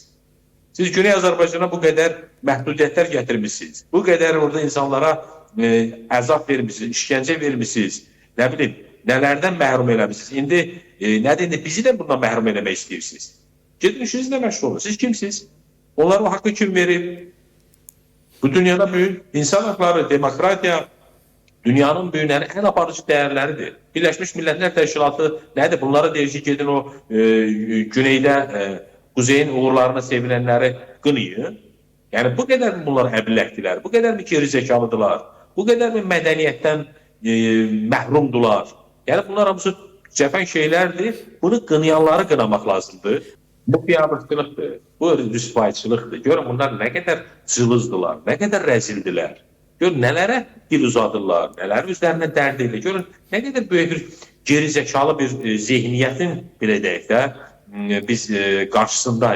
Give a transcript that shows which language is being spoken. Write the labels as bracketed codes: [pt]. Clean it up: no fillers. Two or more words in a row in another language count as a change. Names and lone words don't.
[az] Siz Güney Azərbaycana bu qədər məhdudiyyətlər gətirmişsiniz. Bu qədər orada insanlara əzab vermişsiniz, işgəncə vermişsiniz. Nə bilim, nələrdən məhrum eləmişsiniz. İndi bizi də bundan məhrum eləmək istəyirsiniz. Gedin işinizlə məşğul olun. Siz kimsiniz? Onlara o haqqı kim verib? [tr] Bu dünyada büyük insan hakları, demokratiya, dünyanın büyüyen en aparıcı değerleridir. Birleşmiş Milletler Teşkilatı nedir? [az] Bunlara deyir ki, gedin o güneydə, [tr] kuzeyin uğurlarına sevinenleri qınıyın. Yani bu kadar mı bunlar əbilləkdilər? Bu kadar mı geri zekalıdılar? Bu kadar mı [az] mədəniyyətdən məhrumdular? Yani bunlar hamısı cəfən şeylərdir. Bunu qınayanları qınamaq lazımdır. Bu biabırçılıqdır, bu rüsvayçılıqdır. Görün bunlar nə qədər cılızdılar, nə qədər rəzildiler. Görün nələrə dil uzadırlar, nələr üzərinə dərd edir. Görün nə qədər böyük bir [tr] geri zekalı [az] bir zihniyyətin belə deyək də biz qarşısındayıq.